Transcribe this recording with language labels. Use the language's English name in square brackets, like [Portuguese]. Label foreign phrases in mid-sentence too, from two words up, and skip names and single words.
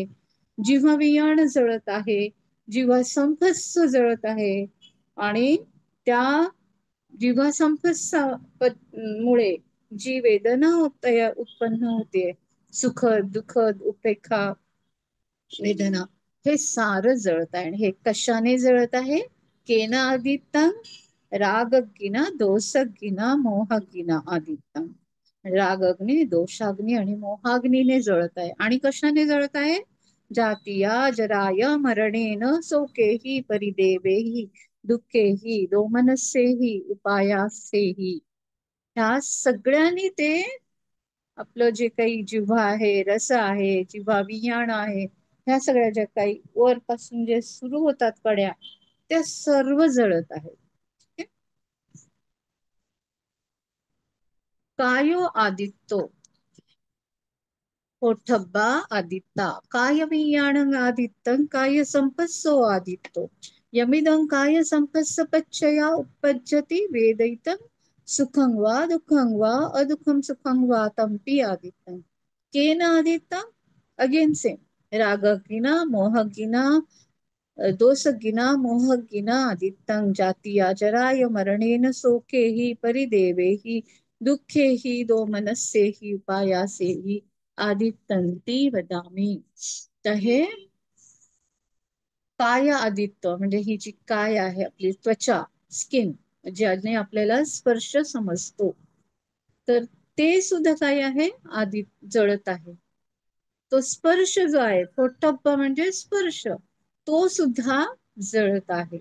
[Marathi] जिव्हा वियाण जळत आहे, जिव्हा संपस्स जळत आहे. आणि त्या जिव्हा संपस्स मुळे जी वेदना उत्पन्न होते, सुखद दुःखद उपेक्षा वेदना, हे सारं जळत आहे. आणि हे कशाने जळत आहे? [Pali] केना आदित्यं, रागगिना दोषगिना मोहगिना आदित्यं. [Marathi] रागग्नी, दोषाग्नी आणि मोहाग्नीने जळत आहे. आणि कशाने जळत आहे? [Pali] जातीया जराय मरणेन शोकेहि परिदेवेहि दुःखेहि दोमनस्येहि उपायासेहि. [Marathi] ह्या सगळ्यांनी ते आपलं जे काही जिव्हा आहे, रस आहे, जिव्हा वियाण आहे, ह्या सगळ्या ज्या काही वरपासून जे सुरू होतात कड्या, त्या सर्व जळत आहेत. [Pali] कायो आदित्यो, पोठब्बा आदित्ता, काय वियाणं आदित्यं, काय संपस्सो आदित्यो, यमिदं काय संपस्स पच्चया उपपज्जति वेदयितं, सुखं वा दुःखं वा अदुःखं सुखं वा तंपि आदित्यं. केन आदित्ता? [English] again same. [Pali] रागगिना, मोहगिना, दोषगिना, मोहगिना आदित्यं, जातीया जराय मरणेन शोकेहि परिदेवेहि दुःखेहि दोमनस्येहि उपायासेहि आदित्यंती वदामी. [Marathi] तर हे काय आदित्य म्हणजे ही जी काय आहे, आपली त्वचा, स्किन, ज्याने आपल्याला स्पर्श समजतो, तर ते सुद्धा काय आहे? आदित जळत आहे. तो स्पर्श जो आहे, पोटब्बा म्हणजे स्पर्श, तो सुद्धा जळत आहे.